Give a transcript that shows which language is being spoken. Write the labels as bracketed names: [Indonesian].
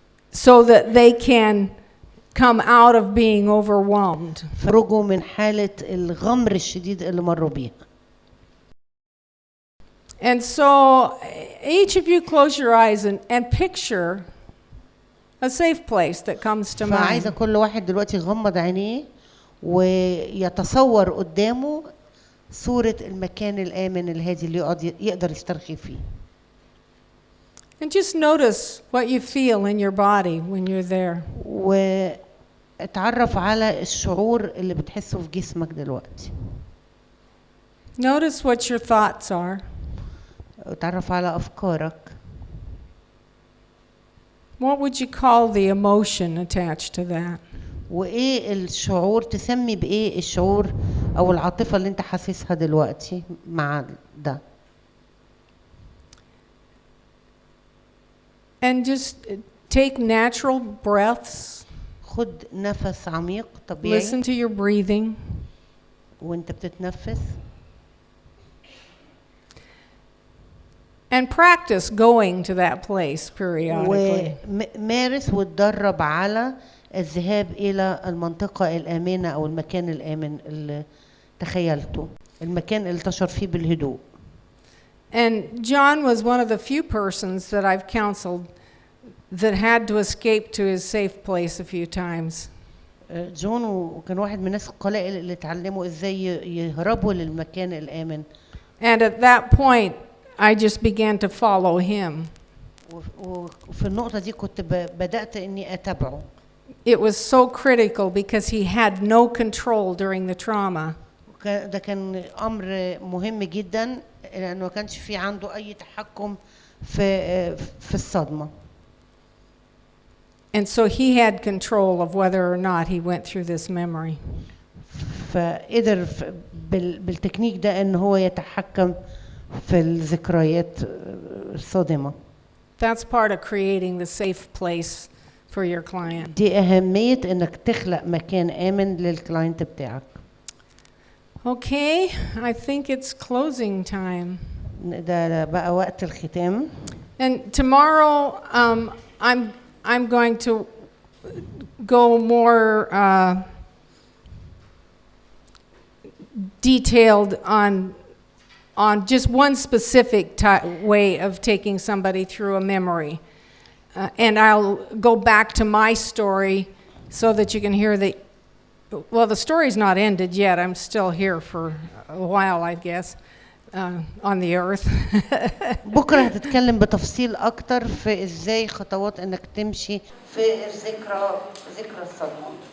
[English] so that they can come out of being overwhelmed. [Arabic] فرجوا من حالة الغمر الشديد اللي مروا بيها. [English] And so each of you close your eyes and picture a safe place that comes to mind. [Arabic] فعايزة كل واحد دلوقتي يغمض عينيه ويتصور قدامه صورة المكان الآمن الهادي اللي يقدر يسترخي فيه. [English] And just notice what you feel in your body when you're there. [Arabic] واتعرف على الشعور اللي بتحسه في جسمك دلوقتي. [English] Notice what your thoughts are. [Arabic] اتعرف على أفكارك. [English] What would you call the emotion attached to that? [Arabic] وايه الشعور، تسمي بايه الشعور او العاطفه اللي انت حاسسها دلوقتي مع ده. [English] And just take natural breaths. [Arabic] خد نفس عميق طبيعي. [English] Listen to your breathing. [Arabic] وانت بتتنفس. [English] And practice going to that place periodically. [Arabic] ومارس وتدرب على الذهاب إلى المنطقة الآمنة أو المكان الآمن اللي تخيلته، المكان اللي تشعر فيه بالهدوء. [English] And John was one of the few persons that I've counseled that had to escape to his safe place a few times. [Arabic] جون كان واحد من الناس القلائل اللي اتعلموا ازاي يهربوا للمكان الآمن [English] And at that point, I just began to follow him. [Arabic] وفي النقطة دي كنت بدأت إني أتابعه. [English] It was so critical because he had no control during the trauma. [Arabic] ده كان أمر مهم جدا لأنه ما كانش في عنده أي تحكم في الصدمة. [English] And so he had control of whether or not he went through this memory. [Arabic] فقدر بالتكنيك ده إن هو يتحكم في الذكريات الصادمة. [English] That's part of creating the safe place for your client. [Arabic] دي أهمية إنك تخلق مكان آمن للكلاينت بتاعك. [English] Okay, I think it's closing time. [Arabic] ده بقى وقت الختام. [English] And tomorrow, I'm going to go more detailed on just one specific way of taking somebody through a memory. And I'll go back to my story so that you can hear well, the story's not ended yet. I'm still here for a while, I guess, on the earth. [Arabic] بكرة هتتكلم بتفصيل أكتر في إزاي خطوات إنك تمشي في ذكرى الصدمة.